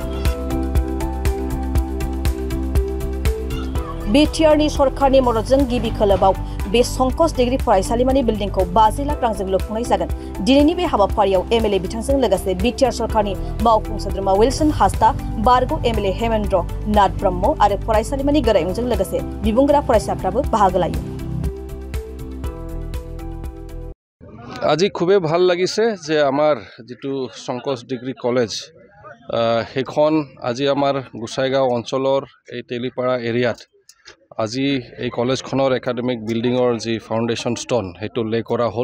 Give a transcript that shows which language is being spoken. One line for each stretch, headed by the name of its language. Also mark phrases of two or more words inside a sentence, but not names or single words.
Bodo: बिटिआरनि सरकारनि मददजों गिबि खोलोबाव बे संकस डिग्री फरायसालिमानि बिल्डिंखौ 50 लाख रांजों लुफुंनाय जागोन। दिनैनि बे हाबाफारियाव एमएलए बिथांजों लोगोसे बिटिआर सरकारनि मावफुं सोद्रोमा विल्सन हास्ता, बारग' एमएलए हेमेन्द्र नाथ ब्रह्म आरो फरायसालिमानि गोरायुंजों लोगोसे बिबुंगोरा फरायसाफ्राबो बाहागो लायो।
Assamese: আজি খুবই ভাল লাগিছে যে আমাৰ যেটো সংকচ
English: degree college
Assamese: সেইখন আজি আমাৰ গোসাইগাঁও অঞ্চলৰ এই তেলিপাৰা এৰিয়াত আজি এই কলেজখনৰ
English: academic building
Assamese: যি
English: foundation stone
Assamese: সেইটো লে কৰা হ'ল।